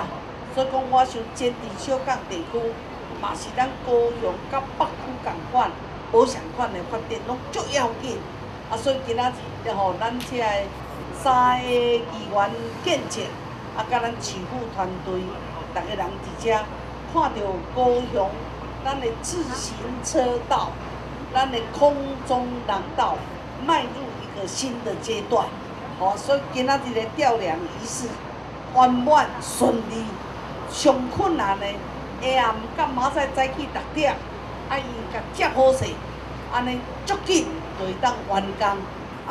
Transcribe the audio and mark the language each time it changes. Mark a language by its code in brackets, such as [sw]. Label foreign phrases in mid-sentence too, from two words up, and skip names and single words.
[nan] 所以讲，我想坚持小港地区，嘛是咱高雄甲北区同款，无相款的发展，拢足要紧。所以今仔日咱遮个3个议员见证，甲咱市府团队，逐个人伫遮看到高雄，咱的自行车道，咱的空中廊道，迈入一个新的阶段。所以今仔日的吊梁仪式圆满顺利。上困难的下暗到明仔早起6点，伊甲接好势，安尼足紧就会当完工。